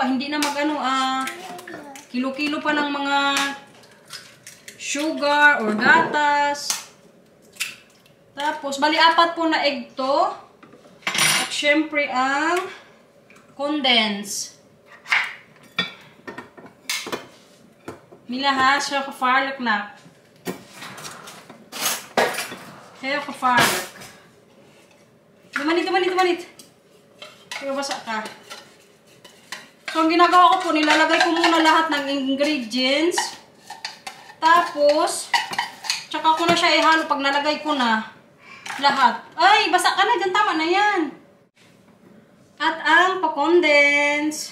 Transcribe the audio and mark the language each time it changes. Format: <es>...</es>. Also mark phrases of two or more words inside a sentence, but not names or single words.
<tl>Hindi na kilo-kilo pa ng mga sugar or gatas. Tapos, bali 4 po na egg to. At syempre ang condense.</tl> <nl>Mila ha, siya gevaarlijk na. Heel gevaarlijk.</nl> <tl>Dumanit. Kaya basa ka. So, ang ginagawa ko po, nilalagay ko muna lahat ng ingredients. Tapos, tsaka ko na siya ihalo pag nalagay ko na lahat. Ay, basa ka na dyan. Tama na yan. At ang pa-condense.</tl>